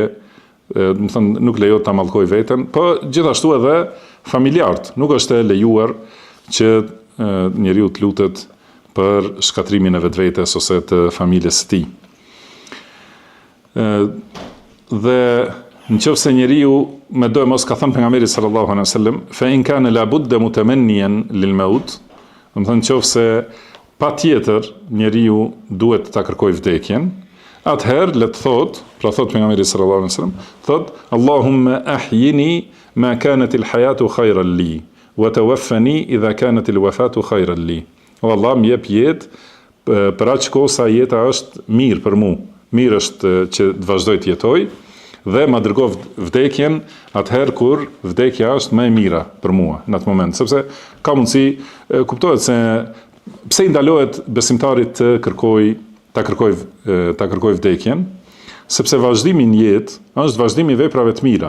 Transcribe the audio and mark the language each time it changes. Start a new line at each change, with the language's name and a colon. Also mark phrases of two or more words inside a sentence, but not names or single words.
Albanian: Do të thonë nuk lejohet ta mallkoj veten, po gjithashtu edhe familjarët, nuk është e lejuar që njeriu të lutet për shkatrimin e vetvetes ose të familjes së tij. Dhe nëse njeriu mendoj, mos ka thënë pejgamberi
Arabic: صلى الله عليه وسلم, فإن كان لا بد متمنيا للموت,
Albanian: do të thonë nëse patjetër njeriu duhet ta kërkojë vdekjen, atëherë le të thot, pra thot pejgamberi
Arabic: صلى الله عليه وسلم,
Albanian: thot
Arabic: اللهم أحيني ما كانت الحياة خيرا لي وتوفني إذا كانت الوفاة خيرا لي.
Albanian: O Allah, më jep jetë për aq kohë sa jeta është mirë për mua. Mirë është që të vazhdoj të jetoj dhe ma dërgoj vdekjen atëherë kur vdekja është më e mira për mua në atë moment, sepse ka mundësi, kuptohet se pse i ndalohet besimtarit të kërkoj vdekjen, sepse vazhdimi në jetë është vazhdimi i veprave të mira.